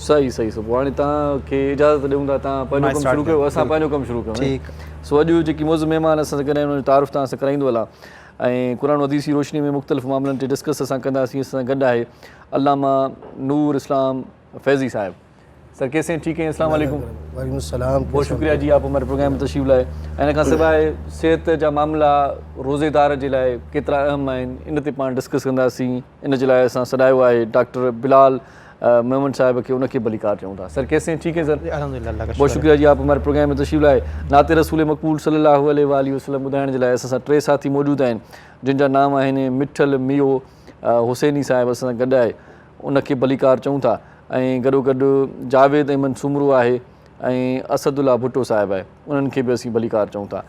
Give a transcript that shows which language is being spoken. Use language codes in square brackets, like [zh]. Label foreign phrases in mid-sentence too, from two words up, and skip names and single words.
[sd] सही सही। सुबुह हाणे तव्हांखे इजाज़त ॾियूं था, तव्हां पंहिंजो कमु शुरू कयो, असां पंहिंजो कमु शुरू कयूं। ठीकु। सो अॼु जेकी मौज़ महिमान असां सां गॾु आहिनि उनजो तारुफ़ तव्हां सां कराईंदो हलां ऐं क़ुरान हदीस जी रोशनी में मुख़्तलिफ़ मामलनि ते डिस्कस असां कंदासीं। असां सां गॾु आहे अल्लामा नूर इस्लाम फैज़ी साहिब। [ur] سر کیسے ہیں؟ ٹھیک ہے, [ar] السلام علیکم. وعلیکم السلام. [ur] بہت شکریہ جی آپ ہمارے پروگرام میں تشریف لائے. [sd] इन खां सवाइ सिहत जा मामला रोज़ेदार जे लाइ केतिरा अहम आहिनि, इन ते पाण डिस्कस कंदासीं। इन जे लाइ असां सॾायो आहे डॉक्टर बिलाल मेमन साहिब खे, उनखे भलीकार चऊं था। [ur] سر کیسے ہیں؟ ٹھیک ہے سر, [ar] अल्हम्दुलिल्लाह। [ur] بہت شکریہ جی آپ ہمارے پروگرام میں تشریف لائے. [sd] नाते रसूल मक़बूल [ar] صلی اللہ علیہ وسلم [sd] ॿुधाइण जे लाइ असां सां 3 साथी मौजूदु आहिनि, जिन जा नाम आहिनि मिठल मियो हुसैनी साहिब असां सां गॾु आहे, उनखे भलीकार चऊं था। ऐं गॾोगॾु जावेद अहमद सुमरू आहे ऐं असदुल्ला भुट्टो साहिबु आहे, उन्हनि खे बि असीं भलीकार चऊं था।